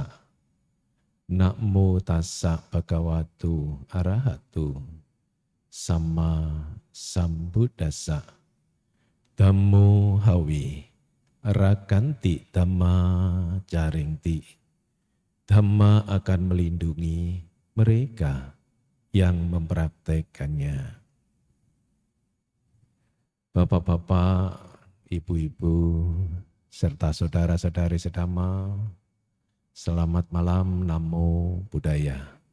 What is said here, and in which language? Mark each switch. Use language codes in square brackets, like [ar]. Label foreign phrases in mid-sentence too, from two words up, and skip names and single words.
[pi] Namo tassa bhagavato arahato sama sambuddhassa. Dhammo hawi rakanti dhamma jaringti. [id] Dhamma akan melindungi mereka yang mempraktekannya. Bapak-bapak, ibu-ibu, serta saudara-saudari sedama, selamat malam, [pi] Namo Buddhaya.